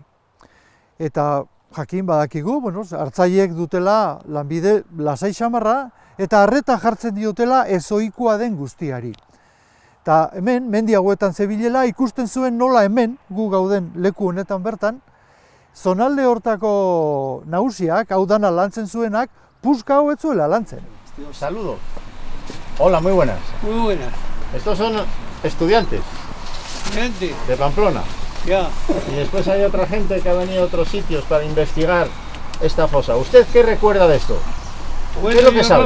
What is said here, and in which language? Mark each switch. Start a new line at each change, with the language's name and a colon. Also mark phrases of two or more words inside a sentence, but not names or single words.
Basque: Eta jakin badakigu, hartzaiek dutela lanbide lasai xamarra, eta arreta jartzen diotela ezohikoa den guztiari. Eta hemen, mendi hauetan zebilela, ikusten zuen nola hemen, gu gauden leku honetan bertan, zonalde hortako nagusiak, hau dana lantzen zuenak, puska hau ez zuela lantzen.
Spanish: Saludo. Hola, muy buenas. Muy buenas. Estos son estudiantes de Pamplona. Ya. Y después hay otra gente que ha venido a otros sitios para investigar esta fosa. ¿Usted qué recuerda de esto? Bueno, ¿Qué es lo que sabe?